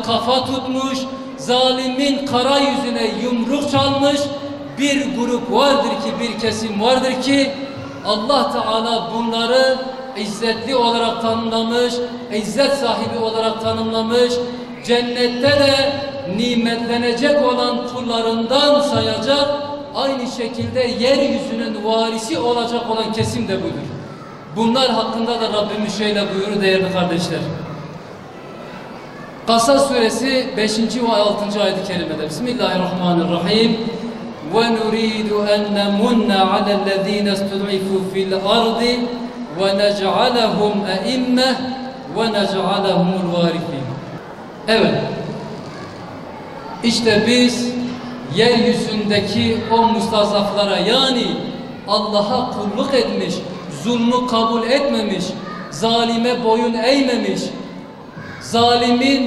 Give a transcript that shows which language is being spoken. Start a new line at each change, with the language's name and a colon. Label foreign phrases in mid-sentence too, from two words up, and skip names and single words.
Turkish: kafa tutmuş, zalimin kara yüzüne yumruk çalmış bir grup vardır ki, bir kesim vardır ki Allah Teala bunları izzetli olarak tanımlamış, izzet sahibi olarak tanımlamış, cennette de nimetlenecek olan kullarından sayacak, aynı şekilde yeryüzünün varisi olacak olan kesim de budur. Bunlar hakkında da Rabbimiz şöyle buyurur değerli kardeşler. Kasas suresi 5. ve 6. ayet-i kerimede Bismillahirrahmanirrahim.
Arabic: وَنُرِيدُ أَنْ نَمُنَّ عَلَى الَّذ۪ينَ اسْتُضْعِفُوا فِي الْأَرْضِ وَنَجْعَلَهُمْ أَئِمَّةً وَنَجْعَلَهُمُ الْوَارِثِينَ.
Turkish: Evet. İşte biz yeryüzündeki o mustazaflara, yani Allah'a kulluk etmiş, zulmü kabul etmemiş, zalime boyun eğmemiş, zalimin